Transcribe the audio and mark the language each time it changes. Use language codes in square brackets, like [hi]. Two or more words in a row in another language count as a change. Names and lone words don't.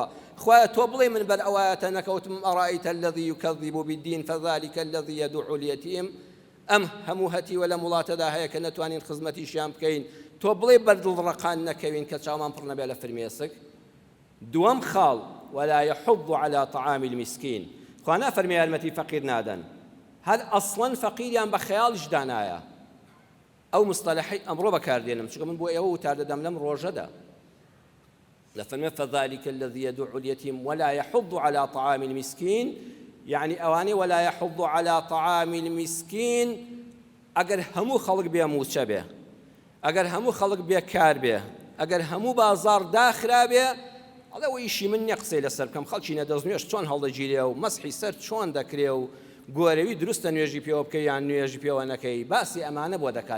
[ckb] خوایە تۆ بڵێ من بەر ئەوایەتە نەکەوتم [ar] ئەڕائیتە الذی یوکەذیب بالدین فذلک الذی یدع اليتیم [ckb] ئەم هەموو هەتی وە لە وڵاتەدا هەیە کە نەتوانین خزمەتیشیان بکەین تۆ بڵێ بەردڵڕەقان نەکەوین کە چاومان پڕ نەبێ لە فرمێسک دووەم خاڵ [ar] ولا يحض على طعام المسكين [ckb] خوا نافەرمێ یارمەتی فەقیر نادەن هەر ئەسڵەن فەقیریان بە خەیاڵیش دانایە ئەو مستەلەحەی ئەمڕۆ بەکاردێنم چونکە من بۆ ئێوە وتار دەدەم لەم ڕۆژەدا لەفەرمێ [ar] فذلك الذي يدع اليتيم ولا يحض على طعام المسكين [ckb] يعني ئەوانەی [ar] ولا يحض على طعام المسكين [ckb] ئەگەر هەموو خەڵک بێ موچە بێ ئەگەر هەموو خەڵک بێکار بێ ئەگەر هەموو بازاڕ داخرا بێ ئەڵێ ئەوە ئیشی من نییە قسەی لەسەر بکەم خەڵکی نەدەستنوێژ چۆن هەڵدەگیرێ و مەسحی سەر چۆن دەکرێ و گۆرەوی دروستە نوێژی پێوە بکەی یان نوێژی پێوە نەکەی باسی ئەمانە بۆ دەکات